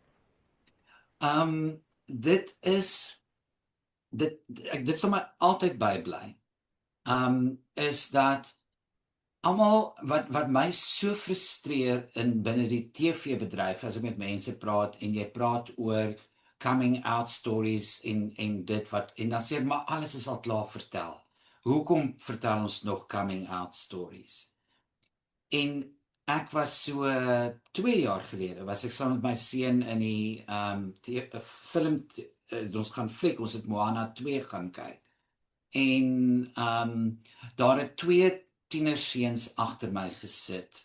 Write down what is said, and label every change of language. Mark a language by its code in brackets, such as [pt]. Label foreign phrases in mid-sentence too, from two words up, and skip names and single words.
[af] Dit is dit sal my altyd bybly. Is dat almal wat my so frustreer in binne die TV-bedryf as ek met mense praat en jy praat oor [en] coming out stories [af] en dit wat en dan sê ek, maar alles is al klaar vertel. Hoekom vertel ons nog [en] coming out stories? [af] En ek was so 2 jaar gelede was ek saam met my seun in die film ons gaan fliek, ons het Moana 2 gaan kyk. en daar het twee tienerseuns agter my gesit.